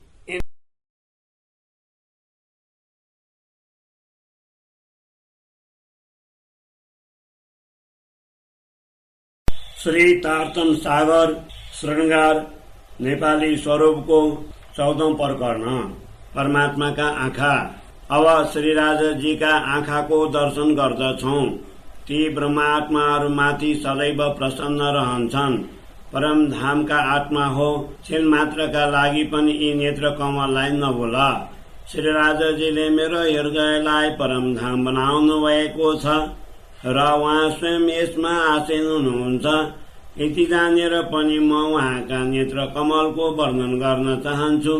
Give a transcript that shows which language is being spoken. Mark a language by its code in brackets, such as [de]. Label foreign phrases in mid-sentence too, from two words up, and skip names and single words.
[ne] श्री तारतम सागर श्रृंगार नेपाली स्वरूप को 14औं प्रकरण परमात्मा का आँखा। अब श्री राजा जी का आँखा को दर्शन गर्दछौं। ती ब्रह्मात्माहरूमाथि सदैव प्रसन्न रहन्छन्। परम धाम का आत्मा हो, छिन मात्र का लागि पनि यी नेत्र कमललाई नभुल। श्री राजाजीले मेरो हृदयलाई परम धाम बनाउनु भएको छ र उहाँ स्वयं यसमा आसीन हुनुहुन्छ। यति जानेर पनि म उहाँका नेत्र कमलको वर्णन गर्न चाहन्छु।